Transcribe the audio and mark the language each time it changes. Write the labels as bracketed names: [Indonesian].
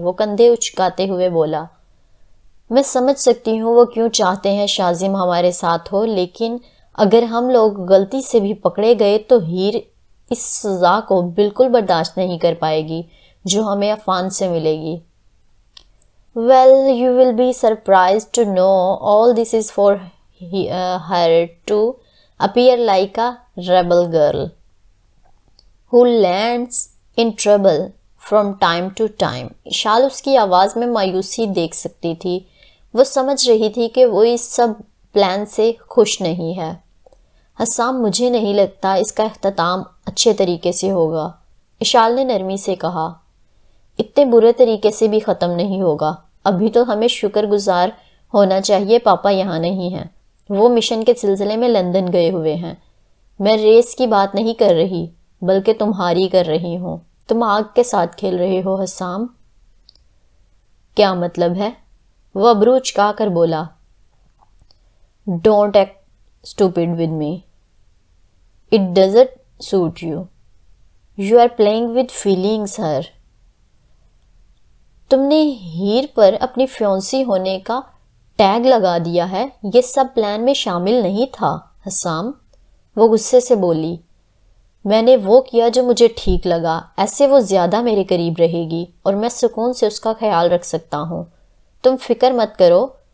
[Urdu] وہ کندھے اچکاتے ہوئے بولا. میں سمجھ سکتی ہوں وہ کیوں چاہتے ہیں شازم ہمارے ساتھ ہو، لیکن اگر ہم لوگ غلطی سے بھی پکڑے گئے تو ہیر اس سزا کو بالکل برداشت نہیں کر پائے گی جو ہمیں عفان سے ملے گی. [English] Well, you will be surprised to know all this is for her to appear like a rebel girl who lands in trouble from time to time. [Urdu] اشال اس کی آواز میں مایوسی دیکھ سکتی تھی. وہ سمجھ رہی تھی کہ وہ اس سب پلان سے خوش نہیں ہے. حسام مجھے نہیں لگتا اس کا اختتام اچھے طریقے سے ہوگا. اشال نے نرمی سے کہا. اتنے برے طریقے سے بھی ختم نہیں ہوگا. ابھی تو ہمیں شکر گزار ہونا چاہیے پاپا یہاں نہیں ہیں. وہ مشن کے سلسلے میں لندن گئے ہوئے ہیں. میں ریس کی بات نہیں کر رہی بلکہ تمہاری کر رہی ہوں. تم آگ کے ساتھ کھیل رہے ہو حسام. کیا مطلب ہے؟ وہ ابرو اچکا کر بولا. [English] Don't act stupid with me. It doesn't suit you. You are playing with feelings, her. [Urdu] تم نے ہیر پر اپنی فیونسی ہونے کا ٹیگ لگا دیا ہے. یہ سب پلان میں شامل نہیں تھا حسام. وہ غصے سے بولی. میں نے وہ کیا جو مجھے ٹھیک لگا. ایسے وہ زیادہ میرے قریب رہے گی اور میں سکون سے اس کا خیال رکھ سکتا ہوں. تم فکر مت کرو.